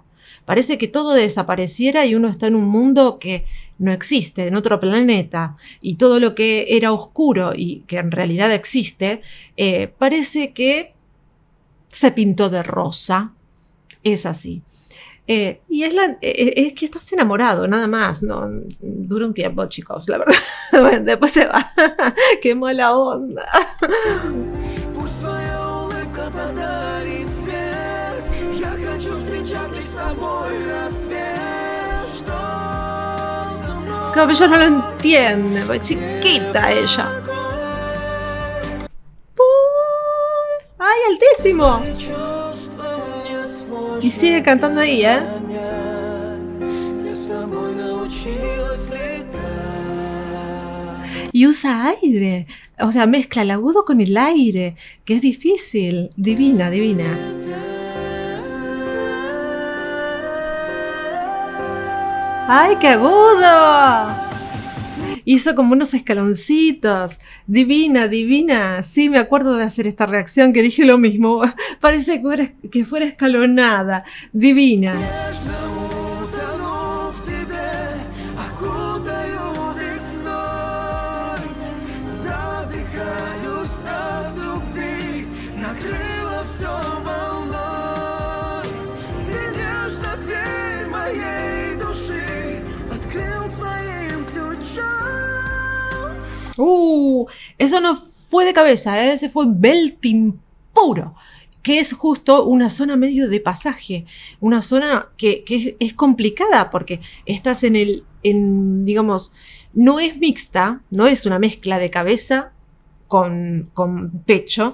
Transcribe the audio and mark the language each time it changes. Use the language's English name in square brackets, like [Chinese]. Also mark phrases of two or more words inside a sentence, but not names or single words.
[Spanish] Parece que todo desapareciera y uno está en un mundo que no existe, en otro planeta, y todo lo que era oscuro y que en realidad existe, parece que se pintó de rosa. Es así. Y es que estás enamorado, nada más. No, dura un tiempo, chicos, la verdad. Bueno, después se va. Qué mala onda. [Russian] Пусть твоя улыбка подарит свет. Я хочу встречать лишь с тобой рассвет. Что за мной? [Spanish] Claro, pero ella no lo entiende, porque chiquita ella. ¡Ay, altísimo! [Russian] Чувства мне сложно [Spanish] Y sigue cantando ahí, ¿eh? [Russian] понять. Я с тобой научилась летать. [Spanish] Y usa aire. O sea, mezcla el agudo con el aire, que es difícil. Divina, divina. ¡Ay, qué agudo! Hizo como unos escaloncitos. Divina, divina. Sí, me acuerdo de hacer esta reacción que dije lo mismo. Parece que fuera escalonada. Divina. [Russian] Нежно утону в тебе, окутаю весной. Задыхаюсь от любви, накрыло все волной. Ты нежно дверь моей души открыл своим ключом. [Spanish] Eso no fue de cabeza, ¿eh? Ese fue belting puro. Que es justo una zona medio de pasaje, una zona que es complicada porque estás digamos, no es mixta, no es una mezcla de cabeza con pecho.